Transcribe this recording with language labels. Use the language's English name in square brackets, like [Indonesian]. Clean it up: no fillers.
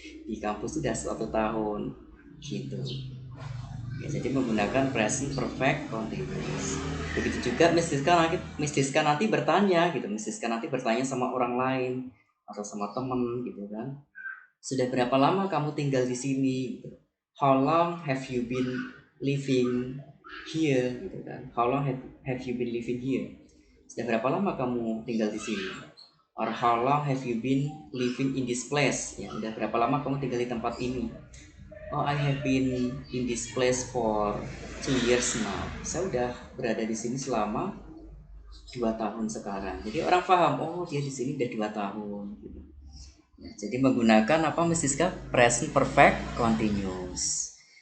[Indonesian] Di kampus sudah 1 tahun gitu. Ya, jadi menggunakan present perfect continuous. Begitu juga Miss Diska nanti bertanya gitu, Miss Diska nanti bertanya sama orang lain atau sama temen gitu kan. Sudah berapa lama kamu tinggal di sini? Gitu. [English] How long have you been living here? [Indonesian] Gitu kan. [English] How long have you been living here? [Indonesian] Sudah berapa lama kamu tinggal di sini? [English] Or how long have you been living in this place? [Indonesian] Ya, sudah berapa lama kamu tinggal di tempat ini? [English] Oh, I have been in this place for 2 years now. [Indonesian] Saya udah berada di sini selama 2 tahun sekarang. Jadi orang paham, oh dia di sini udah 2 tahun. Gitu. Ya, jadi menggunakan apa Miss Siska? [English] Present perfect continuous.